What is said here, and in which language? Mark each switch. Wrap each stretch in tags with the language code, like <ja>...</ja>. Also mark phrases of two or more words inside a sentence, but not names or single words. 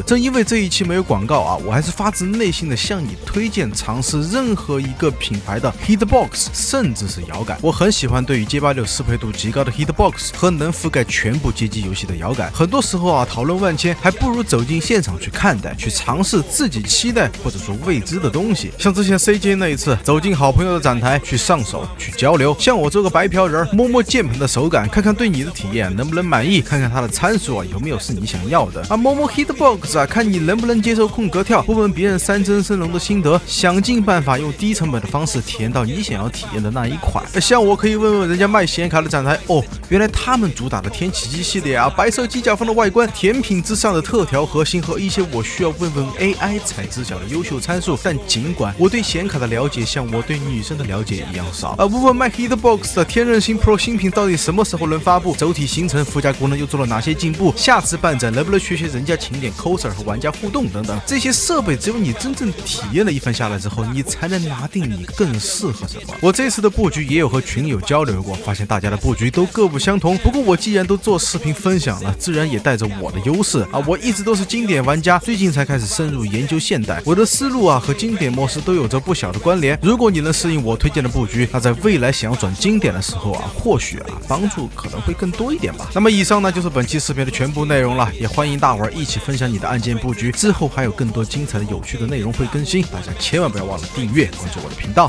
<zh>正因為這一期沒有廣告我還是發自內心的向你推薦嘗試任何一個品牌的 Hitbox， 甚至是搖桿。我很喜歡對於街霸6適配度極高的 Hitbox 和能覆蓋全部街機遊戲的搖桿。很多時候討論萬千，還不如走進現場去看待，去嘗試自己期待或者說未知的東西。像之前 CJ 那一次，走進好朋友的展台去上手去交流，像我這個白嫖人摸摸鍵盤的手感，看看對你的體驗能不能滿意，看看它的參數有沒有是你想要的。Momo Hitbox 看你能不能接受空格跳，問問別人3幀升龍的心得，想盡辦法用低成本的方式體驗到你想要體驗的那一款。像我可以問問人家賣顯卡的展台，原來他們主打的天啟機系列白色機甲方的外觀，甜品之上的特調核心和一些我需要問問 AI 才知曉的優秀參數。但儘管我對顯卡的了解像我對女生的了解一樣少，問問賣 Hitbox 的天刃星 Pro 新品到底什麼時候能發布，軸體行程附加功能又做了哪些進步，下次辦展能不能學人家勤點 coser 和玩家互動等等。這些設備只有你真正體驗了一番下來之後，你才能拿定你更適合什麼。我這次的布局也有和群友交流過，發現大家的布局都各不相同。不過我既然都做視頻分享了，自然也帶着我的優勢我一直都是經典玩家，最近才開始深入研究现代，我的思路和经典模式都有着不小的關聯。如果你能適應我推薦的布局，那在未來想要轉經典的時候或許幫助可能會更多一點吧。那麼以上呢就是本期視頻的全部內容了，也歡迎大夥兒一起分享你的案件布局，之後還有更多精彩的有趣的內容會更新，大家千萬不要忘了訂閱關注我的頻道。</zh>